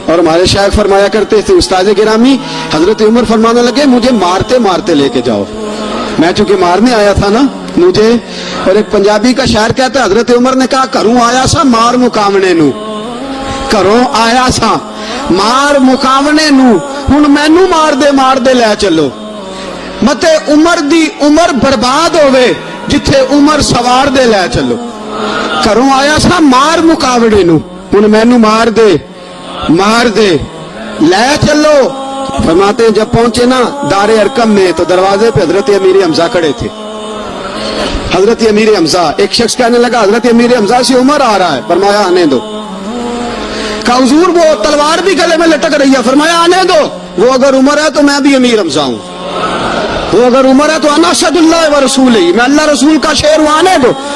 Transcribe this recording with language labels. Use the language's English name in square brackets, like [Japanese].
[Urdu] اور ہمارے شیخ فرمایا کرتے تھے، استاد گرامی حضرت عمر فرمانے لگے مجھے مارتے مارتے لے کے جاؤ. میں چونکہ مارنے آیا تھا نا مجھے. اور ایک پنجابی کا شاعر کہتا ہے حضرت عمر نے کہا [Punjabi] کروں آیا سا مار مقامنے نو، کروں آیا سا مار مقامنے نو، ہن مینوں مار دے لے چلو. متے عمر دی عمر برباد ہوئے جتھے عمر سوار دے لے چلو. کروں آیا سا مار مقابڑے نو، ہن مینوں مار دے لے چلو. [Urdu] فرماتے ہیں جب پہنچے نا دار ارقم میں تو دروازے پہ حضرت امیر حمزہ کھڑے تھے. حضرت امیر حمزہ، ایک شخص کہنے لگا حضرت امیر حمزہ سے عمر آ رہا ہے. فرمایا آنے دو. کہا حضور وہ تلوار بھی گلے میں لٹک رہی ہے. فرمایا آنے دو. وہ اگر عمر ہے تو میں بھی امیر حمزہ ہوں، وہ اگر عمر ہے تو انا اشہد اللہ و رسول ہی، میں اللہ رسول کا شعر ہوں، آنے دو.